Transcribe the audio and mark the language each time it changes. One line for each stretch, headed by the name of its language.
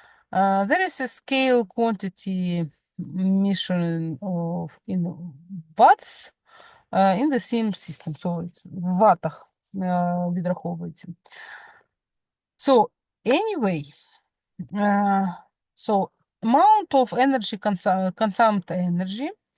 English: There is a scale quantity measuring of in watts in the same system. So it's
Ukrainian: в ваттах відраховується.
English: So anyway, so amount of energy consumed energy.